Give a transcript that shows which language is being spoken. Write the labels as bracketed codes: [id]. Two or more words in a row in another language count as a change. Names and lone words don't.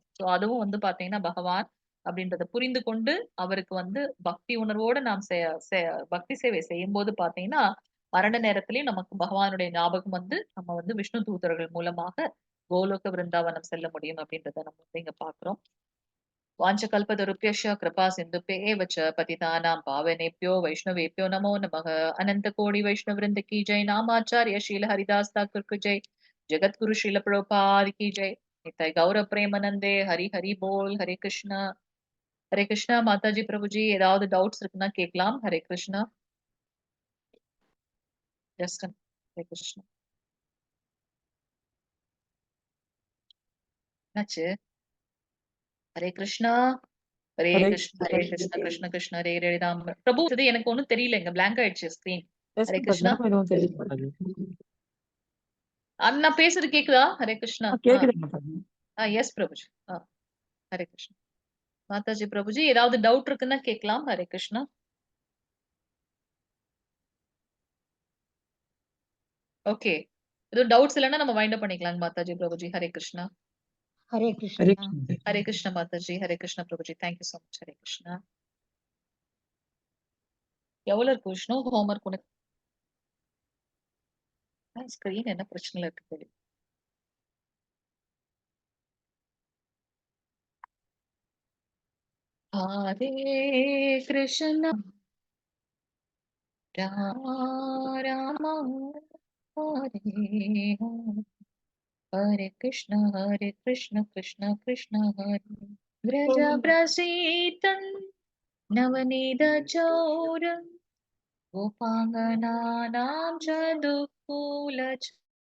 [ta] சோ அதுவும் வந்து பாத்தீங்கன்னா பகவான் அப்படின்றத புரிந்து கொண்டு அவருக்கு வந்து பக்தி உணர்வோடு நாம் பக்தி சேவை செய்யும் போது பாத்தீங்கன்னா மரண நேரத்திலயும் நமக்கு பகவானுடைய ஞாபகம் வந்து நம்ம வந்து விஷ்ணு தூதர்கள் மூலமாக கோலோக விருந்தாவனம் செல்ல முடியும் அப்படின்றத நம்ம வந்து இங்க பாக்குறோம். [sa] वाञ्छकल्पतरुभ्यश्च कृपा सिन्धुभ्यः एव च पतितानां पावनेभ्यो वैष्णवेभ्यो नमो नमः। [hi] अनंत कोटि वैष्णववृंद की जय। नामाचार्य शील हरिदास ठाकुर की जय। जगतगुरु श्रील प्रभुपाद की जय। [bn] निताय गौर प्रेमानंदे। हरि हरि बोल। [sa] हरे कृष्णा। [hi] हरे कृष्णा माताजी प्रभुजी [ta] ஏதாவது டவுட்ஸ் இருக்குன்னா கேட்கலாம். [sa] हरे कृष्णा. ஜஸ்ட் हरे कृष्णा. [ta] என்னாச்சு? [sa] हरे कृष्णा। हरे हरे कृष्ण हरे कृष्ण कृष्ण कृष्ण हरे हरे राम्. [ta] பிரபு இது எனக்கு ஒண்ணும் தெரியல, பிளாங்க் ஆயிடுச்சு ஸ்கிரீன். [sa] हरे कृष्णा. [ta] எனக்கும் தெரியல மாதாஜி। அண்ணா பேசுறது கேக்குதா? [sa] हरे कृष्णा. [ta] கேக்குது மாதாஜி। [sa] எஸ் பிரபுஜி. हरे कृष्णा. [ta] மாதாஜி பிரபுஜி ஏதாவது டவுட் இருக்குன்னா கேட்கலாம். [sa] हरे कृष्णा. [ta] ஓகே, எதுவும் டவுட்ஸ் இல்லைன்னா நம்ம [en] wind up [ta] பண்ணிக்கலாம் மாதாஜி பிரபுஜி. [sa] हरे कृष्णा. हरे हरे कृष्णा। कृष्ण। हरे कृष्णा माताजी। हरे कृष्णा प्रभुजी. [en] thank you so much. [sa] हरे कृष्णा. [ta] எவ்வளவு இருக்கு விஷ்ணு ஹோம்ஒர்க் உனக்கு? ஸ்கிரீன் என்ன பிரச்சனை இருக்கு தெரியும். [sa] हरे कृष्णा रामा रामा हरे हरे हरे कृष्णा कृष्ण कृष्ण हरे व्रज प्रसीतं नवनीत चौरं गोपाङ्गनानां च दुःखूलच